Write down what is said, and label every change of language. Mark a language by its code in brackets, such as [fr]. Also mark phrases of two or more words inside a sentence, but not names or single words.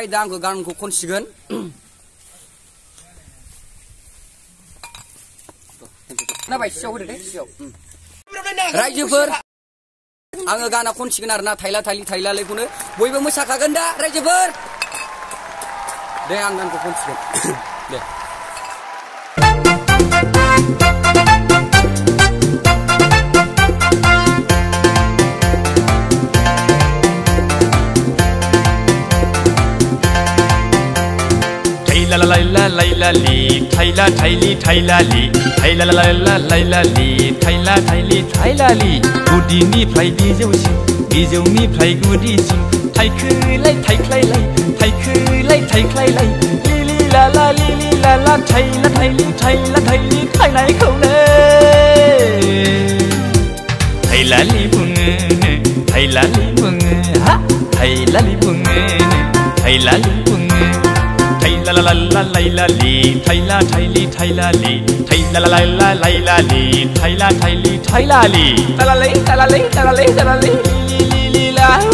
[brx] दा आंखौ गानखौ खनसिगोन। खोनाबाय? सियाव होदो दे, सियाव। रायजोफोर, आङो गाना खनसिगोन आरोना थाइला थाइलि थाइलालायखौनो बयबो मोसाखागोन दा रायजोफोर। दे आं गानखौ खनसिगोन। दे। la la la la la li thaila thaili thaila li thaila la la la li thaila thaili thaila li गुदिनिफ्राय बिजौनिफ्राय गुदिसिम थाइखोलाय थाइख्लायलाय थाइखोलाय थाइख्लायलाय लिलि लाला थाइला थाइलि थाइला थाइलि थाइनायखौनो थाइलालि बुङो हा थाइलालि बुङो थाइलालि बुङो la la la la li thaila thaili thaila li thaila la la la li thaila thaili thaila li talalai talalai talalai talalai li li li la